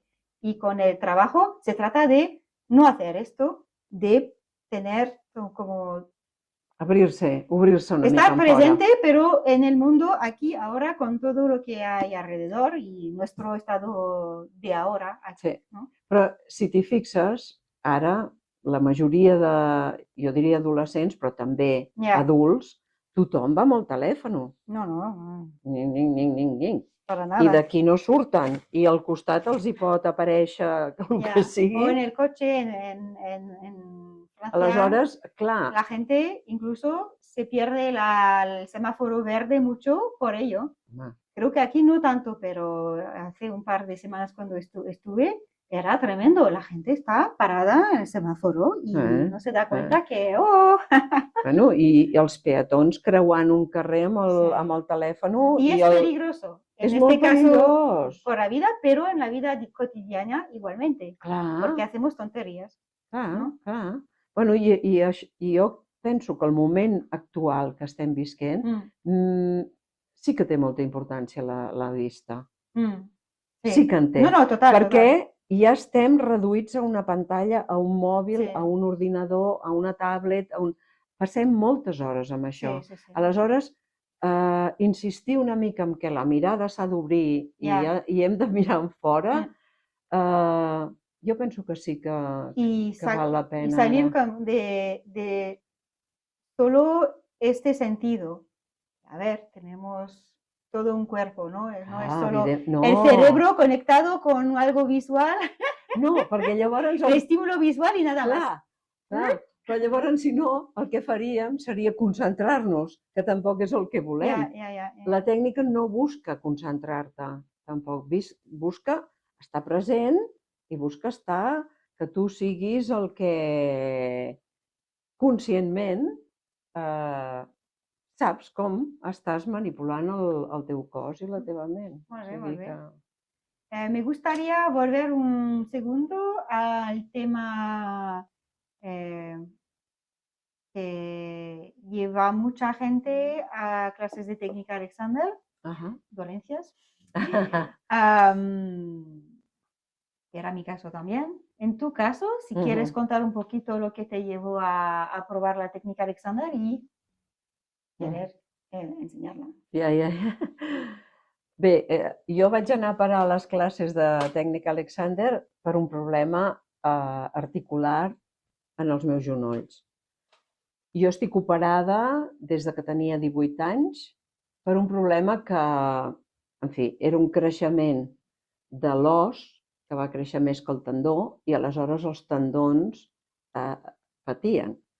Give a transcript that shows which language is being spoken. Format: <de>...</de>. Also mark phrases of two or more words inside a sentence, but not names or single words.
<es>Y con el trabajo se trata de no hacer esto, de tener como</es> <ca>Abrirse una mica</ca> <es>Estar en presente,</es> <ca>fora.</ca> <es>pero en el mundo, aquí, ahora, con todo lo que hay alrededor y nuestro estado de ahora, aquí, Sí. ¿no?</es> <ca>Però si t'hi fixes, ara la majoria de, jo diria adolescents, però també</ca> <es>Ya.</es> <ca>adults, tothom va amb el telèfon. No, no, Ning, ning, ning, ning, ning.</ca> <es>para</es> <ca>I</ca> <es>nada.</es> <ca>d'aquí no surten. I al costat els hi pot aparèixer el</ca> <es>Ya. que</es> <ca>O sigui.</ca> <es>en el coche, en Francia,</es> <ca>Aleshores, clar,</ca> <es>la gente incluso se pierde el semáforo verde mucho por ello.</es> <ca>home,</ca> <es>Creo que aquí no tanto, pero hace un par de semanas cuando estuve, era tremendo. La gente está parada en el semáforo y no se da cuenta que, oh,</es> <ca>bueno, i els peatons creuant un carrer amb Sí. amb el telèfon</ca> <es>y es peligroso. En</es> <ca>És</ca> <es>este</es> <ca>molt</ca> <es>caso,</es> <ca>perillós.</ca> <es>por la vida, pero en la vida cotidiana igualmente,</es> <ca>Clar,</ca> <es>porque hacemos tonterías,</es> <ca>clar,</ca> <es>¿no?</es> <ca>clar. Bueno, i jo penso que el moment actual que estem visquent sí que té molta importància la vista. Sí. Sí que en té. No, no, total. Perquè total. ja estem reduïts a una pantalla, a un mòbil, Sí. a un ordinador, a una tablet, passem moltes hores amb això. Sí, sí, sí. Aleshores, insistir una mica en què la mirada s'ha d'obrir Ja. i hem de mirar en fora, jo penso que sí que val la pena.</ca> <es>Y salir de solo este sentido. A ver, tenemos todo un cuerpo, ¿no? No es solo el cerebro conectado con algo visual.</es> <ca>No, perquè llavors...</ca> <es>El estímulo visual y nada más.</es> <ca>Clar. Però llavors, si no, el que faríem seria concentrar-nos, que tampoc és el que volem. Ja. La tècnica no busca concentrar-te, tampoc. Busca estar present i busca estar que tu siguis el que conscientment saps com estàs manipulant el teu cos i la teva ment. Molt bé.</ca> <es>Me gustaría volver un segundo al tema que lleva mucha gente a clases de técnica Alexander, dolencias. Era mi caso también. En tu caso, si quieres contar un poquito lo que te llevó a probar la técnica Alexander y querer ensenyar-la.</es> <ca>Ja. Bé, jo vaig anar a parar a les classes de tècnica Alexander per un problema articular en els meus genolls. Jo estic operada des que tenia 18 anys per un problema que, en fi, era un creixement de l'os que va créixer més que el tendó i aleshores els tendons patien.</ca>